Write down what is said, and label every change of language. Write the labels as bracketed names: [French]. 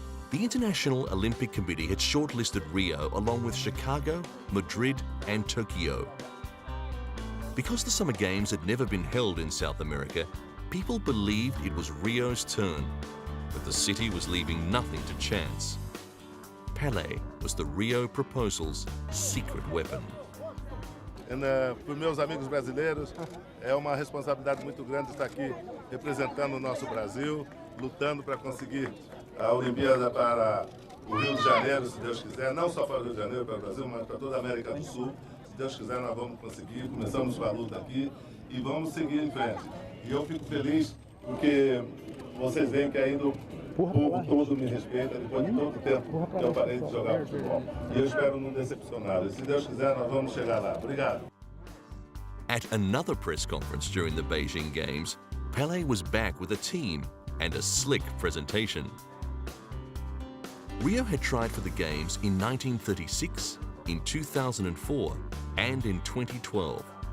[English] The International Olympic Committee had shortlisted Rio along with Chicago, Madrid, and Tokyo. Because the Summer Games had never been held in South America, people believed it was Rio's turn, but the city was leaving nothing to chance. Pelé was the Rio proposal's secret weapon. [Portuguese] Para meus amigos brasileiros, é uma responsabilidade muito grande estar aqui representando o nosso Brasil, lutando para conseguir a Olimpíada para o Rio de Janeiro, se Deus quiser, não só para o Rio de Janeiro, para o Brasil, mas para toda a América do Sul. Se Deus quiser, nós vamos conseguir. Começamos com a luta aqui e vamos seguir em frente. E eu fico feliz porque vocês veem que ainda o povo todo me respeita depois de todo o tempo que eu parei de jogar futebol. E eu espero não decepcioná-los. Se Deus quiser, nós vamos chegar lá. Obrigado. [English] At another press conference during the Beijing Games, Pelé was back with a team and a slick presentation. Rio had tried for the Games in 1936, in 2004 and in 2012.